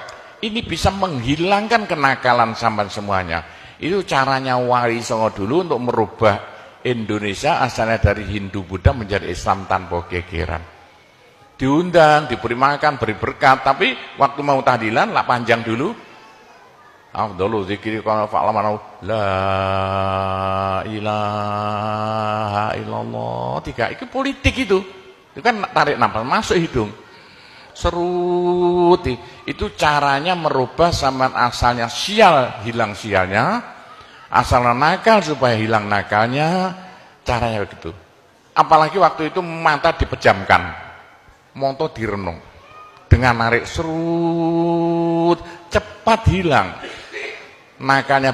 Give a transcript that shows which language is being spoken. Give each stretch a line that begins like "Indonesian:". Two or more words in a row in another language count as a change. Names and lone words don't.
Indonesian: Ini bisa menghilangkan kenakalan sampai semuanya. Itu caranya Wali Songo dulu untuk merubah Indonesia asalnya dari Hindu Buddha menjadi Islam tanpa gegeran. Diundang, diberi makan, beri berkat, tapi waktu mau tahlilan lah panjang dulu.
Arabic: أفضل الذكر كان فاعلم لا إله إلا الله.
Indonesian: Tiga itu politik itu. Itu kan tarik nafas masuk hidung. Serut. Itu caranya merubah zaman asalnya sial, hilang sialnya, asalnya nakal supaya hilang nakalnya, caranya begitu. Apalagi waktu itu mata dipejamkan, monto direnung, dengan narik serut, cepat hilang nakalnya.